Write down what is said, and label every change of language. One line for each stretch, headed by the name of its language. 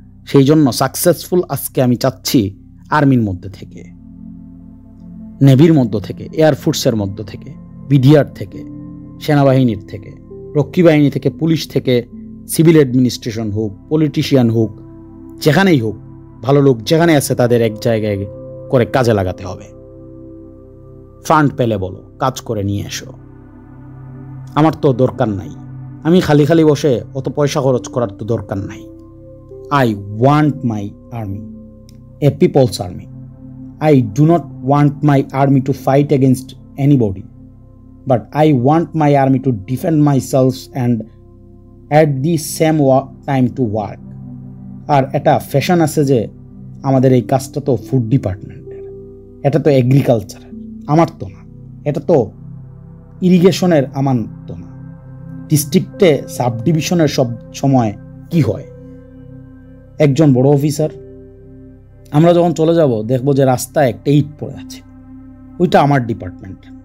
Bangla: সেই জন্য সাকসেসফুল আজকে আমি চাচ্ছি আর্মির মধ্যে থেকে, নেভির মধ্য থেকে, এয়ারফোর্সের মধ্য থেকে, বিডিআর থেকে, সেনাবাহিনীর থেকে, রক্ষী বাহিনী থেকে, পুলিশ থেকে, সিভিল অ্যাডমিনিস্ট্রেশন হোক, পলিটিশিয়ান হোক, যেখানেই হোক, ভালো লোক যেখানে আছে তাদের এক জায়গায় করে কাজে লাগাতে হবে। ফান্ড পেলে বলো, কাজ করে নিয়ে এসো। আমার তো দরকার নাই, আমি খালি খালি বসে অত পয়সা খরচ করার তো দরকার নাই।
English: I want my army, a people's army. I do not want my army to fight against anybody, but I want my army to defend myself and at the same time to work.
Bangla: আর এটা fashion আছে যে আমাদের এই কাজটা তো food ডিপার্টমেন্টের, এটা তো এগ্রিকালচারের, আমার তো না। এটা তো ইরিগেশনের, আমার তো না। ডিস্ট্রিক্টে সাব ডিভিশনের সব সময় কি হয়, একজন বড় অফিসার, আমরা যখন চলে যাব দেখবো যে রাস্তায় একটা ইট পড়ে আছে, ওইটা আমার ডিপার্টমেন্ট।